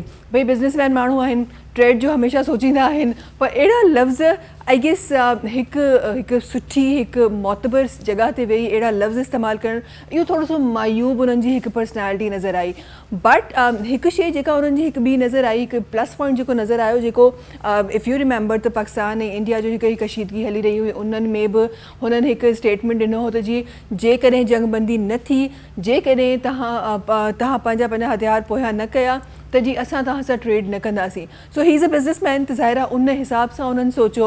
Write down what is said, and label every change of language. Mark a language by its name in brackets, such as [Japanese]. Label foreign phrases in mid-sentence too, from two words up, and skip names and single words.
[Sindhi] भई बिज़नेसमैन माण्हू आहिनि, ट्रेड जो हमेशह सोचींदा आहिनि पर अहिड़ा लफ़्ज़ [English] I guess [Sindhi] हिकु सुठी हिकु मोतबर जॻह ते वेही अहिड़ा लफ़्ज़ इस्तेमालु करणु इहो थोरो सो मायूब उन्हनि जी हिकु पर्सनैलिटी नज़र आई। बट हिकु शइ जेका उन्हनि जी हिकु ॿी नज़र आई, हिकु [English] plus point [Sindhi] जेको नज़र आयो जेको [English] if you remember [Sindhi] त पाकिस्तान ऐं इंडिया जो जेका कशीदगी हली रही हुई उन्हनि में बि हुननि हिकु स्टेटमेंट ॾिनो हो त जी जेकॾहिं जंगबंदी न थी, जेकॾहिं तव्हां पंहिंजा हथियार पोयां न कया त जी असां तव्हां सां ट्रेड न कंदासीं। सो [English] he is a businessman [Sindhi] त ज़ाहिर आहे उन हिसाब सां उन्हनि सोचियो।